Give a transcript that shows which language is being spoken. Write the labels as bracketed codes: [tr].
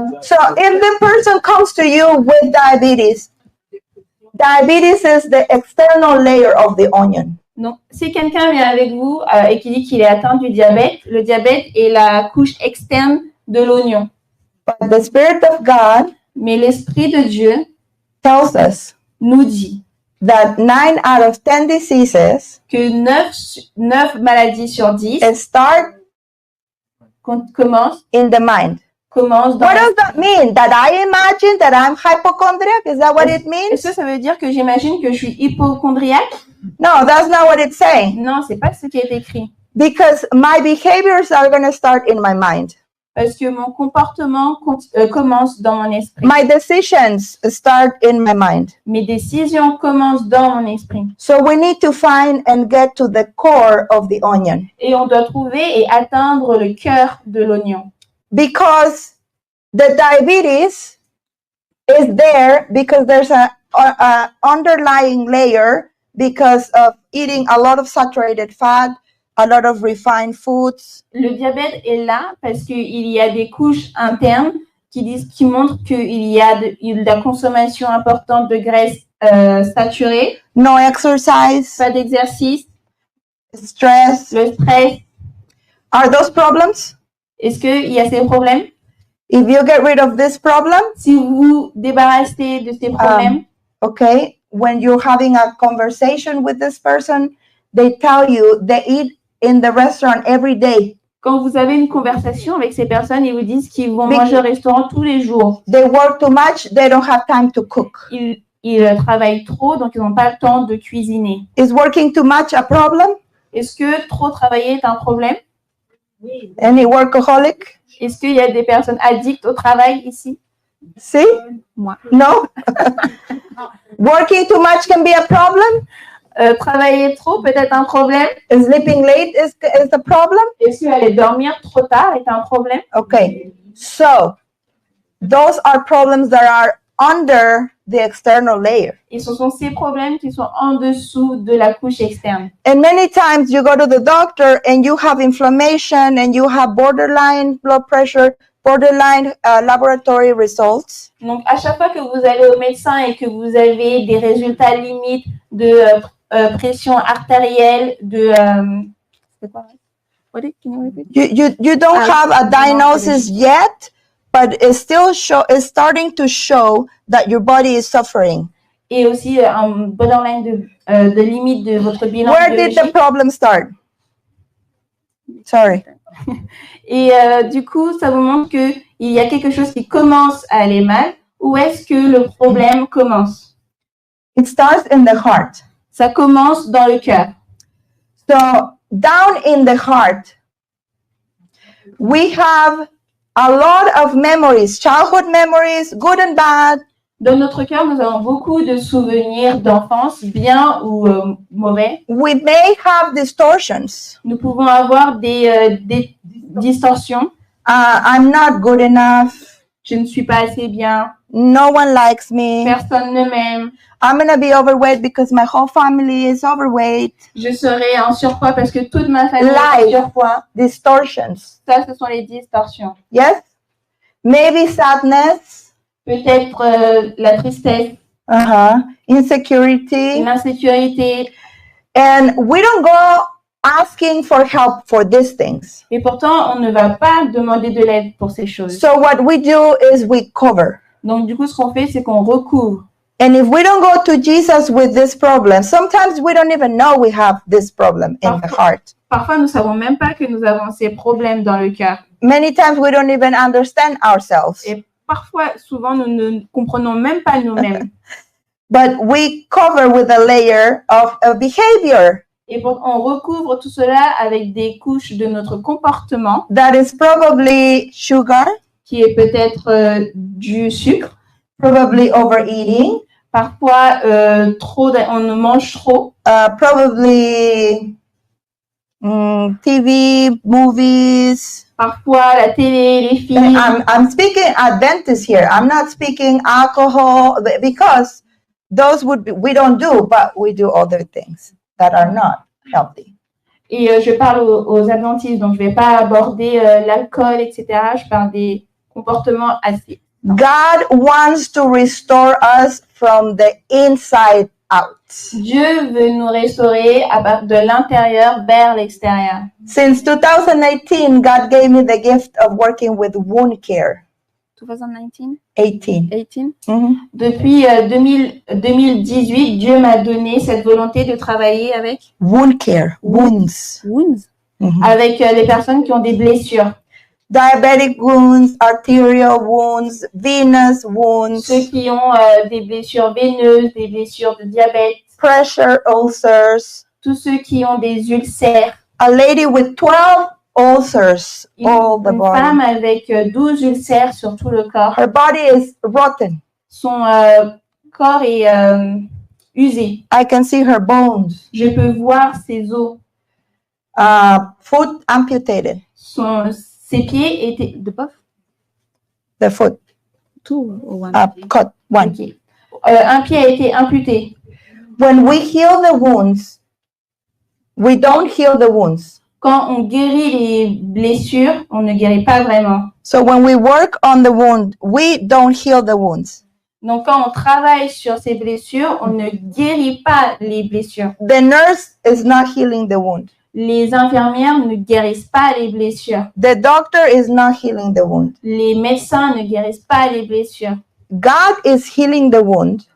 [en] So if the person comes to you with diabetes, diabetes is the external layer of the onion. [fr] Donc, si quelqu'un vient avec vous et qui dit qu'il est atteint du diabète, le diabète est la couche externe de l'oignon. [en] But the Spirit of God [fr] Mais l'Esprit de Dieu [en] tells us [fr] nous dit [en] that 9 out of 10 diseases [fr] que 9 maladies sur 10 [en] start [fr] commencent [en] in the mind. [fr] dans [en] What does that mean? That I imagine that I'm hypochondriac? Is that what it [fr] Est-ce [en] means? [fr] que ça veut dire que j'imagine que je suis hypochondriaque? [en] No, that's not what it's saying. [fr] Non, c'est pas ce qui est écrit. [en] Because my behaviors are going to start in my mind. [fr] Parce que mon comportement commence dans mon esprit. [en] My decisions start in my mind. [fr] Mes décisions commencent dans mon esprit. [en] So we need to find and get to the core of the onion. [fr] Et on doit trouver et atteindre le cœur de l'oignon. [en] Because the diabetes is there because there's a underlying layer because of eating a lot of saturated fat, a lot of refined foods. [fr] Le diabète est là parce qu'il y a des couches internes qui montrent qu'il y a de la consommation importante de graisses saturées, [en] No exercise, [fr] pas d'exercice, [en] stress. [fr] le stress. [en] Are those problems? [fr] Est-ce qu'il y a ces problèmes? [en] If you get rid of this problem, [fr] Si vous débarrassez de ces problèmes, [en] okay, when you're having a conversation with this person, they tell you they eat in the restaurant every day. [fr] quand vous avez une conversation avec ces personnes, ils vous disent qu'ils vont Mais- manger au restaurant tous les jours. [en] They work too much, they don't have time to cook. [fr] Ils travaillent trop, donc ils n'ont pas le temps de cuisiner. [en] Is working too much a problem? [fr] Est-ce que trop travailler est un problème? [en] Any workaholic? [fr] Est-ce qu'il y a des personnes addictes au travail ici? [en] See? [fr] Moi. [en] No? Working too much can be a problem? [fr] Travailler trop peut être un problème. [en] Sleeping late is a problem? [fr] Est-ce qu'aller dormir trop tard est un problème? [en] Okay. So, those are problems that are under the external layer. [fr] Et ce sont ces problèmes qui sont en dessous de la couche externe. [en] And many times you go to the doctor and you have inflammation and you have borderline blood pressure, borderline laboratory results. [fr] Donc, à chaque fois que vous allez au médecin et que vous avez des résultats limites de pression artérielle, de... c'est quoi? [en] What can you repeat? You don't have a diagnosis yet, but it's still starting to show that your body is suffering. [fr] Et aussi un borderline de limite de votre bilan [en] Where did the [fr] biologique. [en] problem start? Sorry. [fr] Et du coup, ça vous montre qu'il y a quelque chose qui commence à aller mal. Où est-ce que le problème commence? [en] It starts in the heart. [fr] Ça commence dans le cœur. [en] So down in the heart, we have a lot of memories, childhood memories, good and bad. [fr] Dans notre cœur, nous avons beaucoup de souvenirs d'enfance, bien ou mauvais. [en] We may have distortions. [fr] Nous pouvons avoir des distorsions. [en] I'm not good enough. [fr] Je ne suis pas assez bien. [en] No one likes me. [fr] Personne ne m'aime. [en] I'm going to be overweight because my whole family is overweight. [fr] Je serai en surpoids parce que toute ma famille [en] Lies. [fr] est en surpoids. [en] Distortions. [fr] Ça, ce sont les distorsions. [en] Yes? Maybe sadness. [fr] Peut-être la tristesse, [en] Insecurity. [fr] l'insécurité. [en] And we don't go asking for help for these things. [fr] Et pourtant, on ne va pas demander de l'aide pour ces choses. [en] So what we do is we cover. [fr] Donc, du coup, ce qu'on fait, c'est qu'on recouvre. [en] And if we don't go to Jesus with this problem, sometimes we don't even know we have this problem in the heart. [fr] Parfois, nous ne savons même pas que nous avons ces problèmes dans le cœur. [en] Many times we don't even understand ourselves. [fr] Et parfois, souvent, nous ne comprenons même pas nous-mêmes. [en] But we cover with a layer of a behavior [fr] Et on recouvre tout cela avec des couches de notre comportement, [en] that is probably sugar, [fr] qui est peut-être du sucre. [en] probably overeating, [fr] Parfois, on mange trop. [en] probably TV, movies. [fr] Parfois, la télé, les films. [en] I'm speaking Adventist here. I'm not speaking alcohol because those we don't do, but we do other things that are not healthy. [fr] Et je parle aux adventistes, donc je ne vais pas aborder l'alcool, etc. Je parle des comportements assez. [en] God wants to restore us from the inside out. [fr] Dieu veut nous restaurer de l'intérieur vers l'extérieur. [en] Since 2018, God gave me the gift of working with wound care. 2019? 18. 18? Mhm. [fr] Depuis 2018, Dieu m'a donné cette volonté de travailler avec [en] Wound care, wounds. wounds, Mhm. [fr] avec les personnes qui ont des blessures. [en] Diabetic wounds, arterial wounds, venous wounds, [fr] Ceux qui ont des blessures veineuses, des blessures de diabète, [en] pressure ulcers. [fr] tous ceux qui ont des ulcères. [en] A lady with 12 ulcers all the [fr] Une femme [en] body. [fr] avec 12 ulcères sur tout le corps. [en] Her body is rotten. [fr] Son corps est usé. [en] I can see her bones. [fr] Je peux voir ses os. [en] Foot amputated. [fr] Ses pieds étaient de bof. [en] The foot Two or one. cut. One. [fr] Ok. Un pied a été amputé. [en] When we heal the wounds, we don't heal the wounds. [fr] Quand on guérit les blessures, on ne guérit pas vraiment. [en] So when we work on the wound, we don't heal the wounds. [fr] Donc, quand on travaille sur ces blessures, on ne guérit pas les blessures. [en] The nurse is not healing the wound. [fr] Les infirmières ne guérissent pas les blessures. [en] The doctor is not healing the wound. [fr] Les médecins ne guérissent pas les blessures. [en] God is healing the wound,